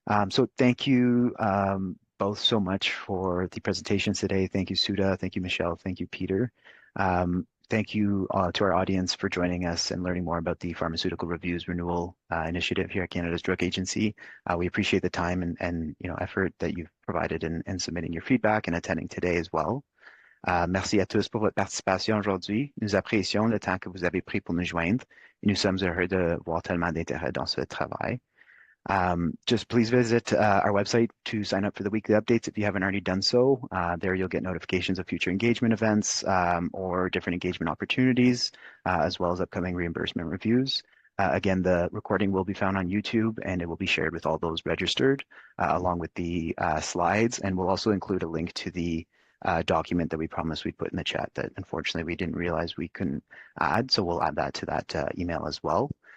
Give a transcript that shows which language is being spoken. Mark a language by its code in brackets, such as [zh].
[en] So thank you both so much for the presentations today. Thank you, Suda. Thank you, Michelle. Thank you, Peter. Thank you to our audience for joining us and learning more about the Pharmaceutical Reviews Renewal Initiative here at Canada's Drug Agency. We appreciate the time and effort that you've provided in submitting your feedback and attending today as well. [fr] Merci à tous pour votre participation aujourd'hui. Nous apprécions le temps que vous avez pris pour nous joindre et nous sommes heureux de voir tellement d'intérêt dans ce travail. [en] Just please visit our website to sign up for the weekly updates if you haven't already done so. There you'll get notifications of future engagement events or different engagement opportunities, as well as upcoming reimbursement reviews. Again, the recording will be found on YouTube and it will be shared with all those registered along with the slides, and we'll also include a link to the document that we promised we'd put in the chat that unfortunately we didn't realize we couldn't add, so we'll add that to that email as well.